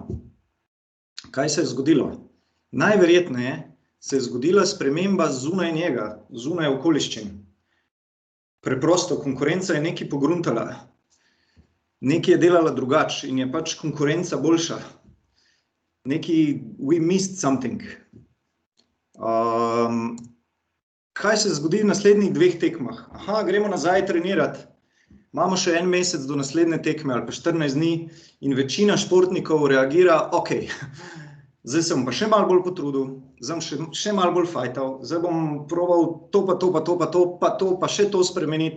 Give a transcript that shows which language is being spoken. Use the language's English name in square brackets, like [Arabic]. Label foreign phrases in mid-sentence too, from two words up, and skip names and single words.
[Slovenian] Kaj se je zgodilo? Najverjetneje se je zgodila sprememba zunaj njega, zunaj okoliščin. Preprosto, konkurenca je nekaj pogruntala, nekaj je delala drugače in je pač konkurenca boljša. Nekaj, [English] we missed something. [Slovenian] Kaj se zgodi v naslednjih 2 tekmah? Aha, gremo nazaj trenirati. Imamo še 1 mesec do naslednje tekme ali pa 14 dni in večina športnikov reagira, ok, zdaj sem pa še malo bolj potrudil, zdaj bom še malo bolj fajtal, zdaj bom probal to pa to pa to pa to pa to pa še to spremeniti.